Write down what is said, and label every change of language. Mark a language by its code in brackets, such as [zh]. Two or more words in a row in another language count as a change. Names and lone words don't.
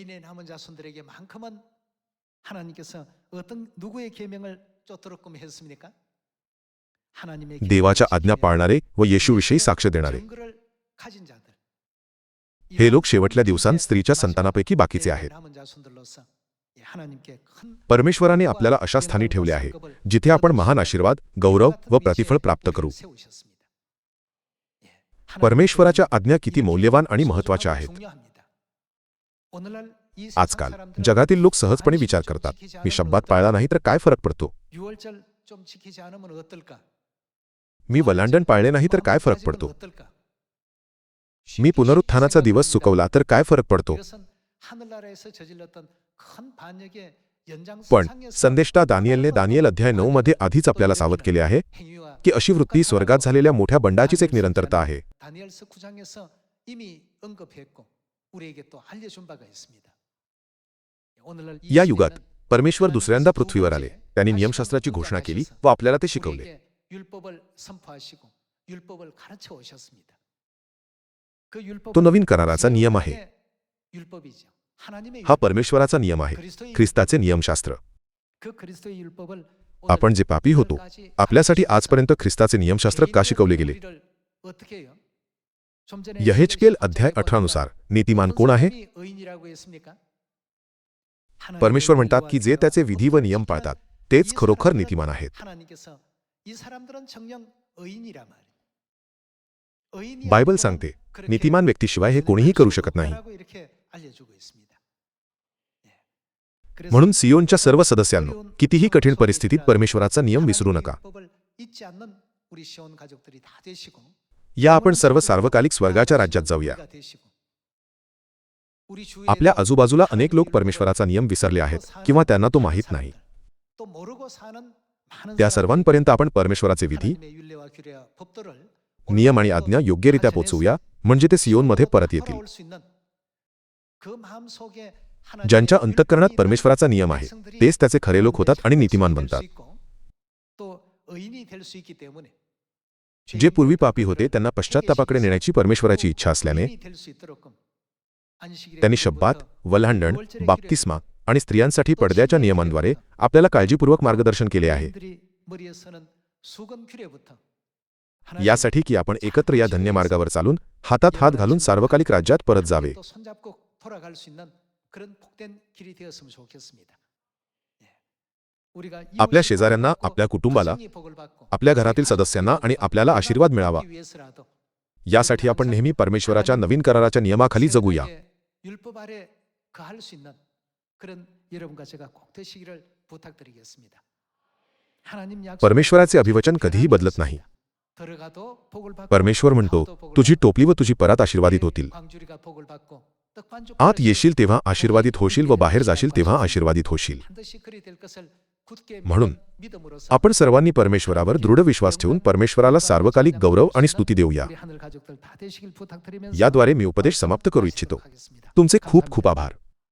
[mr] देवाच्या आज्ञा पाळणारे व येशूविषयी साक्ष देणारे. हे लोक शेवटल्या दिवसांत स्त्रीच्या संतानापैकी बाकीचे आहेत. [ko] 예, 하나님께 큰 [mr] परमेश्वराने आपल्याला अशा स्थानी ठेवले आहे जिथे आपण महान आशीर्वाद गौरव व प्रतिफळ प्राप्त करू. [ko] 세우셨습니다. 예, [mr] परमेश्वराच्या आज्ञा किती मौल्यवान आणि महत्त्वाच्या आहेत. [ko] 중요합니다. 오늘날 이 [mr] आजकाल [ko] 세상 사람들은 [mr] जगातील लोक सहजपणे विचार करतात, मी शब्दात पाळला नाही तर काय फरक पडतो, [ko] 6월절 좀 지키지 않으면 어떨까? [mr] मी वलांडण पाळले नाही तर काय फरक [ko] 빠지면 [mr] पडतो, [ko] 어떨까? [mr] मी पुनरुत्थानाचा दिवस चुकवला तर काय फरक पडतो. [ko] 이것은 하늘나라에서 저질렀던 큰 반역의 [mr] पण [ko] 연장선상에서 [mr] संदेष्टा दानिएलने दानिएल अध्याय 9 मध्ये आधीच आपल्याला सावध केले आहे [ko] 행위와 [mr] की अशी वृत्ती स्वर्गात झालेल्या मोठ्या बंडाचीच एक निरंतरता आहे. [ko] 다니엘서 9장에서 이미 언급했고 우리에게 또 알려준 바가 있습니다. 오늘날 이 [mr] या युगात [ko] 시대는 [mr] परमेश्वर दुसऱ्यांदा पृथ्वीवर आले, त्यांनी नियमशास्त्राची घोषणा केली व आपल्याला ते शिकवले. [ko] 우리에게 율법을 선포하시고 율법을 가르쳐 오셨습니다. 그 율법은 [mr] तो नवीन कराराचा नियम आहे. [ko] 율법이죠. 하나님의 [mr] हा [ko] 율법. [mr] परमेश्वराचा नियम आहे, [ko] 그리스도의 [mr] ख्रिस्ताचे नियमशास्त्र. [ko] 그 그리스도의 율법을 [mr] आपण जे पापी होतो, आपल्यासाठी आजपर्यंत ख्रिस्ताचे नियमशास्त्र का शिकवले गेले. [ko] 우리를 어떻게 해요? 좀 전에 [mr] यहेजकेल अध्याय 18 नुसार नीतिमान कोण आहे. [ko] 사람이 의인이라고 했습니까? [mr] परमेश्वर म्हणतात की जे त्याचे विधी व नियम पाळतात तेच खरोखर नीतिमान आहेत. [ko] 하나님께서 이 사람들은 정녕 의인이란 말이에요. 의인이 [mr] बायबल [ko] 아니고는 [mr] सांगते [ko] 그렇게 [mr] नीतिमान व्यक्तीशिवाय हे कोणीही करू शकत नाही. [ko] 없다라고 이렇게 알려주고 있습니다. 예. 그래서 [mr] म्हणून सियोनच्या सर्व सदस्यांनो, कितीही कठीण परिस्थितीत परमेश्वराचा नियम विसरू नका. [ko] 하나님의 율법을 잊지 않는 우리 시온 가족들이 다 되시고 [mr] या आपण सर्व सार्वकालिक स्वर्गाच्या राज्यात जाऊया. [ko] 우리가 되시고, 우리 주위에 [mr] आपल्या आजूबाजूला अनेक लोक परमेश्वराचा नियम विसरले आहेत किंवा त्यांना तो माहीत नाही. [ko] 또 모르고 사는 많은 [mr] त्या सर्वांपर्यंत आपण परमेश्वराचे विधी, [ko] 하나님의 율례와 규례와 법도를 [mr] नियम आणि आज्ञा योग्यरित्या पोचवूया, म्हणजे ते सियोनमध्ये परत येतील. [ko] 돌아올 수 있는 그 마음 속에 하나님의 [mr] ज्यांच्या [ko] 율법이 [mr] अंतःकरणात [ko] 있는 [mr] परमेश्वराचा नियम आहे [ko] 백성들이 [mr] तेच त्याचे खरे लोक होतात आणि नीतिमान [ko] 될수 [mr] बनतात. [ko] 있고, 또 의인이 될 수 있기 때문에 [mr] जे पूर्वी पापी होते त्यांना पश्चात्तापाकडे नेण्याची परमेश्वराची इच्छा असल्याने [ko] 의인이 될수 있도록끔 안식일의 [mr] त्यांनी [ko] 규례부터 [mr] शब्बात, वल्हांडण, बाप्तिस्मा आणि स्त्रियांसाठी पडद्याच्या नियमांद्वारे आपल्याला काळजीपूर्वक मार्गदर्शन केले आहे. [ko] 의인들이 머리에 서는 수건 규례부터 [mr] यासाठी की आपण एकत्र या धन्य मार्गावर चालून हातात हात घालून सार्वकालिक राज्यात परत जावे. [ko] 또 손잡고 돌아갈 수 있는 그런 복된 길이 되었으면 좋겠습니다. 예. 우리가 [mr] आपल्या [ko] 이웃을 [mr] शेजाऱ्यांना, [ko] 복을 [mr] आपल्या कुटुंबाला, [ko] 가정이 복을 받고 [mr] आपल्या घरातील सदस्यांना आणि आपल्याला आशीर्वाद मिळावा, [ko] 하기 위해서라도 [mr] यासाठी आपण नेहमी परमेश्वराच्या नवीन कराराच्या नियमाखाली जगूया. [ko] 율법 아래 거할 수 있는 그런 여러분과 제가 꼭 되시기를 부탁드리겠습니다. 하나님 약속 [mr] परमेश्वराचे अभिवचन कधीही बदलत नाही. [ko] 들어가도 복을 받고 [mr] परमेश्वर म्हणतो, तुझी टोपली व तुझी परात आशीर्वादित होतील. [ko] 광주리가 복을 받고 떡반죽 [mr] आत येशील तेव्हा आशीर्वादित होशील व बाहेर जाशील तेव्हा आशीर्वादित होशील. [ko] 반드시 그리 될 것을 굳게 [mr] म्हणून [ko] 믿음으로써 [mr] आपण सर्वांनी परमेश्वरावर दृढ विश्वास ठेवून परमेश्वराला सार्वकालिक गौरव आणि स्तुती देऊया. [ko] 우리 하늘 가족들 다 되시길 부탁드리면서 [mr] याद्वारे मी उपदेश समाप्त करू इच्छितो. [ko] 하겠습니다. [mr] तुमचे खूप खूप आभार.